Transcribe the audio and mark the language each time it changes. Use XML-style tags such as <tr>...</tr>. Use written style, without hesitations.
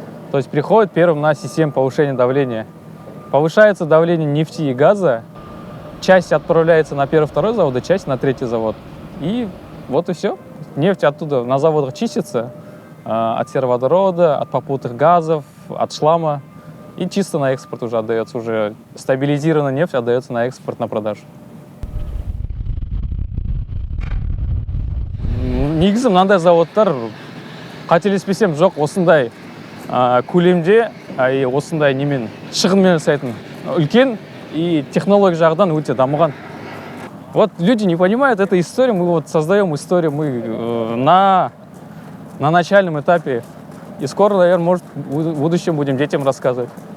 <ru>То есть приходит первым на систему повышения давления. Повышается давление нефти и газа, часть отправляется на 1-2 завод, часть на 3-й завод. И вот и все. Нефть оттуда на заводах чистится от сероводорода, от попутных газов, от шлама. И чисто на экспорт уже отдается, уже стабилизированная нефть отдается на экспорт, на продажу.</ru> <kk>Негізі мынандай заводтар қателеспесем жоқ осындай көлемде, осындай немен шығынмен жасайтын үлкен и технология жағынан өте дамыған.</kk> <ru>Вот люди не понимают эту историю, мы вот создаем историю, мы на начальном этапе. И скоро, наверное, может, в будущем будем детям рассказывать.</ru>